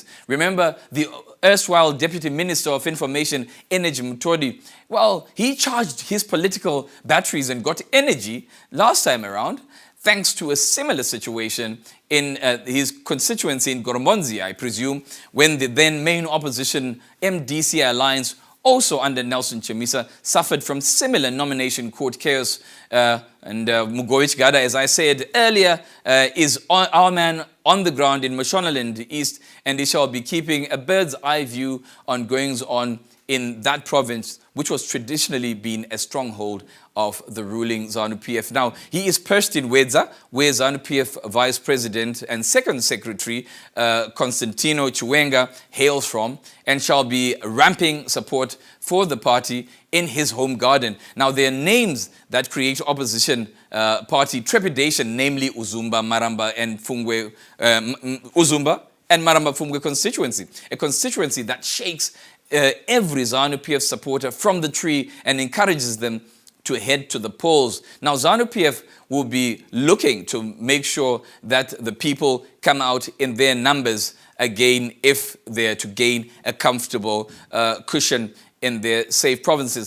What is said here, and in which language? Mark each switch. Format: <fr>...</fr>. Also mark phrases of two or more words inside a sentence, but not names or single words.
<en>Remember the erstwhile Deputy Minister of Information, Energy Mutodi, well, he charged his political batteries and got energy last time around, thanks to a similar situation in his constituency in Goromonzi, I presume, when the then main opposition MDC alliance, also under Nelson Chamisa, suffered from similar nomination court chaos. And Mugowich Gada, as I said earlier, is our man on the ground in Mashonaland East, and he shall be keeping a bird's eye view on goings-on in that province, which was traditionally been a stronghold of the ruling ZANU-PF. Now, he is perched in Wedza, where ZANU-PF Vice President and Second Secretary Constantino Chiwenga hails from, and shall be ramping support for the party in his home garden. Now, there are names that create opposition party trepidation, namely Uzumba, Maramba, and Fungwe, Uzumba and Maramba Fungwe constituency, a constituency that shakes every ZANU-PF supporter from the tree and encourages them to head to the polls. Now, ZANU-PF will be looking to make sure that the people come out in their numbers again if they're to gain a comfortable cushion in their safe provinces.</en>